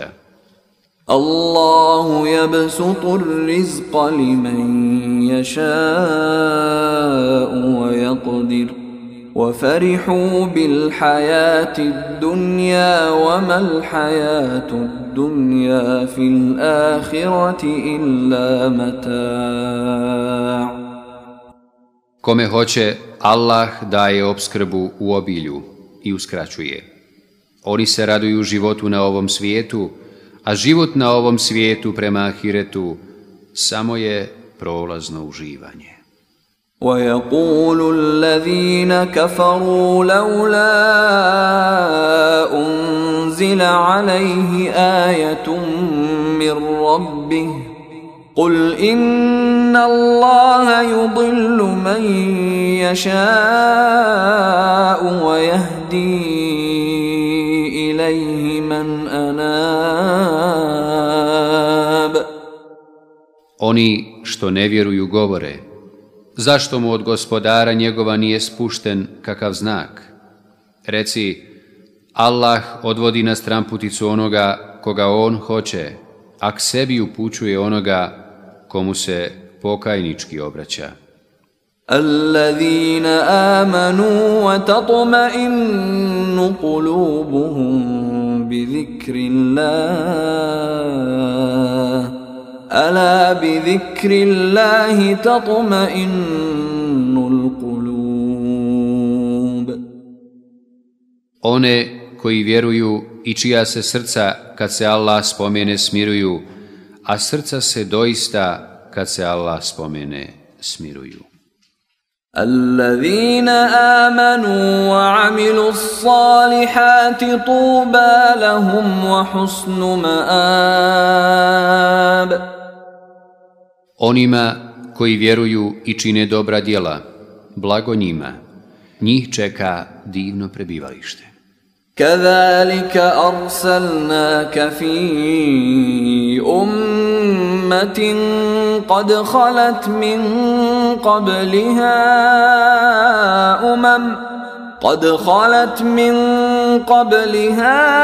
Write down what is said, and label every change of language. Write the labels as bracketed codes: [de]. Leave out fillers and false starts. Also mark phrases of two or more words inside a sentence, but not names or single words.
[ar] الله يبسط الرزق لمن يشاء ويقدر وفرحوا بالحياة الدنيا وما الحياة الدنيا في الآخرة إلا متاع'. [bs] Kome hoće, Allah daje opskrbu u obilju i uskraćuje. Oni se raduju životu na ovom svijetu, a život na ovom svijetu prema ahiretu samo je prolazno uživanje. [ar] وَيَقُولُ الَّذِينَ كَفَرُوا لَوْلَا أُنزِلَ عَلَيْهِ آيَةٌ مِّن رَّبِّهِ قُلْ إِنَّ اللَّهَ يُضِلُّ مَن يَشَاءُ وَيَهْدِي إِلَيْهِ مَنْ أَنَابَ. [bs] Oni što ne vjeruju govore: zašto mu od gospodara njegova nije spušten kakav znak? Reci: Allah odvodi na stranputicu onoga koga on hoće, a k sebi upućuje onoga komu se pokajnički obraća. [ar] الذين آمنوا وتطمئن قلوبهم بذكر الله ألا بذكر الله تطمئن القلوب. [bs] One koji vjeruju i čija se srca kad se Allah spomene smiruju, a srca se doista kad se Allah spomene smiruju. [ar] الذين آمنوا وعملوا الصالحات طوبى لهم وحسن مآب. [bs] Onima koji vjeruju i čine dobra djela, blago njima, njih čeka divno prebivalište. [ar] كذلك أرسلناك في أمة قد خلت من قبلها